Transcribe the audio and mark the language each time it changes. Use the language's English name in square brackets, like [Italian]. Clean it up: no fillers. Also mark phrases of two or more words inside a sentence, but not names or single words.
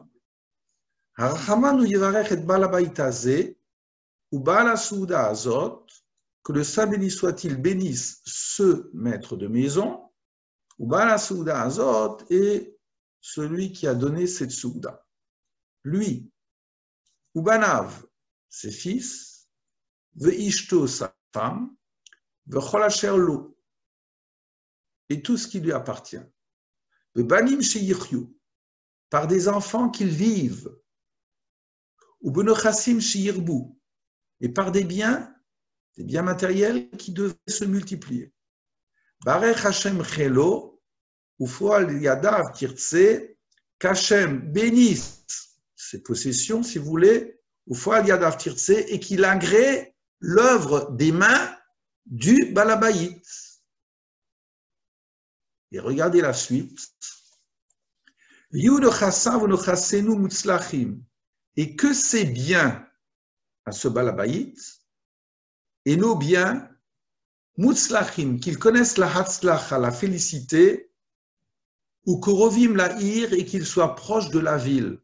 [Hebrew] הרחמן הוא יברך את בעל הבית הזה ובעל הסעודה הזאת, [French] que le Saint béni soit-il bénisse ce maître de maison, [Hebrew] ובעל הסעודה הזאת, [French] et celui qui a donné cette souda. Lui, [Hebrew] ובניו, [French] ses fils, ve'ishto, sa femme, [Hebrew] וכל אשר לו, [French] et tout ce qui lui appartient. [Hebrew] ובנים שיחיו, [French] par des enfants qu'ils vivent, [Hebrew] ובנכסים שירבו, [French] et par des biens matériels qui devaient se multiplier. [Hebrew] ברך ה' חילו ופועל ידיו תרצה, [French] qu'Hashem bénisse ses possessions, si vous voulez, [Hebrew] ופועל ידיו תרצה, [French] et qu'il agrée l'œuvre des mains du balabayit. Et regardez la suite. Et que ces biens à ce balabayit et nos biens, mutzlachim, qu'ils connaissent la hatzlacha, la félicité, [Hebrew] וקרובים לעיר, [French] et qu'ils soient proches de la ville.